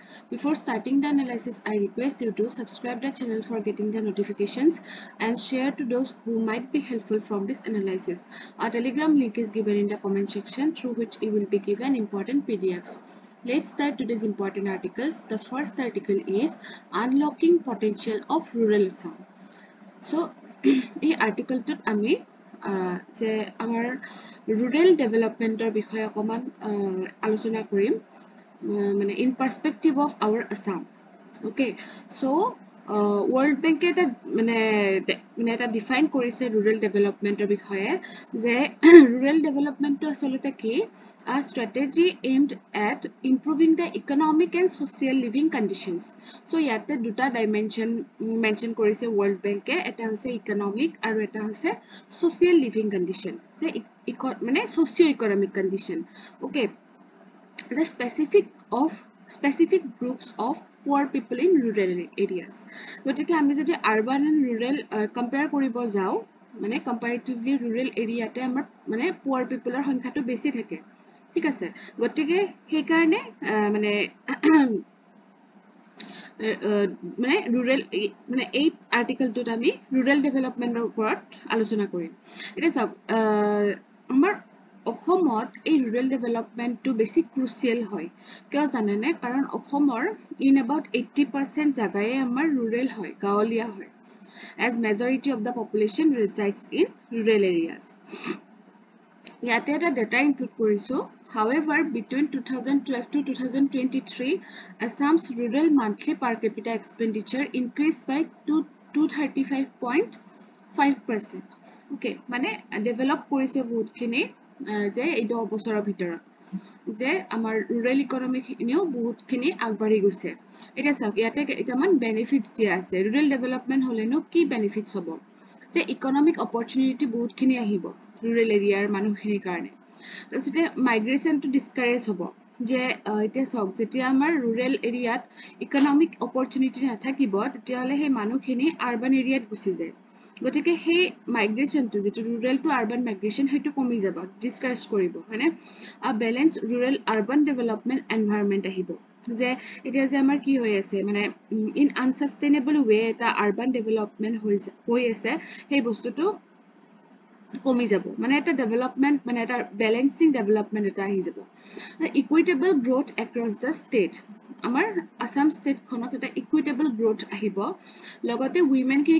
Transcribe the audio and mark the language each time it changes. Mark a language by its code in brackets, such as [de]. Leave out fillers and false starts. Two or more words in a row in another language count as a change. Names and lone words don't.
[en] Before starting the analysis, I request you to subscribe the channel for getting the notifications and share to those who might be helpful from this analysis. Our telegram link is given in the comment section through which you will be given important PDFs. Let's start today's important articles. The first article is Unlocking Potential of Rural Assam. So, [as] এই আৰ্টিকলটোত আমি যে আমাৰ [en] rural development [as] বিষয়ে অকণমান আলোচনা কৰিম মানে [en] in perspective of our Assam okay so World Bank [as] এটা মানে এটা ডিফাইন কৰিছে [en] rural development [as] বিষয়ে যে [en] rural development [as] আচলতে কি [en] a strategy aimed at improving the economic and social living conditions. [as] So ইয়াতে দুটা [en] dimension mention [as] কৰিছে ৱৰ্ল্ড বেংকে এটা হৈছে ইকনমিক আৰু এটা হৈছে [en] social living condition [as] যে মানে [en] socio economic condition okay the specific groups of poor people in rural areas. [as] গতিকে আমি যদি [en] urban and rural compare [as] কৰিব যাও মানে [en] comparatively rural area [as] তে আমাৰ মানে [en] poor people [as] ৰ সংখ্যাটো বেছি থাকে ঠিক আছে গতিকে সেই কাৰণে মানে মানে rural মানে এই আৰ্টিকেলটোত আমি [en] rural development [as] ৰ ওপৰত আলোচনা কৰিম এটা চাওক আমাৰ অসমত এই [en] rural development [as] টো বেছি crucial হয় কিয় জানেনে কাৰণ অসমৰ [en] in about 80% [as] জাগায়ে আমাৰ rural হয় গাঁৱলীয়া হয় [en] as majority of the population resides in rural areas [as] ইয়াতে এটা [en] data input [as] কৰিছো [en] however between 2012 to 2023 Assam's rural monthly per capita expenditure increased by [as] 235.5% okay মানে develop কৰিছে বহুতখিনি যে এই 10 বছৰৰ ভিতৰত যে আমাৰ [en] rural economy [as] খিনিও বহুতখিনি আগবাঢ়ি গৈছে এটা চাওক ইয়াতে কেইটামান benefits দিয়া আছে [en] rural development [as] হলেনো কি benefits হ'ব যে [en] economic opportunity [as] বহুতখিনি আহিব [en] rural area [as] মানুহখিনিৰ কাৰণে তাৰপিছতে [en] migration discourage [as] হ'ব যে এতিয়া চাওক যেতিয়া আমাৰ [en] rural area economic opportunity [as] নাথাকিব তেতিয়াহলে সেই মানুহখিনি [en] urban area [as] গুচি যায় গতিকে সেই মাইগ্ৰেশনটো যেটো [en] rural to urban migration [as] হেতু কমি যাব ডিসকাৰেজ কৰিব মানে [en] a balanced rural urban development environment [as] আহিব যে এতিয়া যে আমাৰ কি হৈ আছে মানে [en] in unsustainable way [as] এটা [en] urban development [as] হৈ আছে সেই বস্তুটো কমি যাব মানে এটা ডেভেলপমেন্ট মানে এটা [en] balancing development [as] এটা আহি যাব [en] equitable growth across the state [as] আমাৰ আসাম ষ্টেট খনত এটা [en] equitable growth [as] আহিব লগতে উইমেন খিনি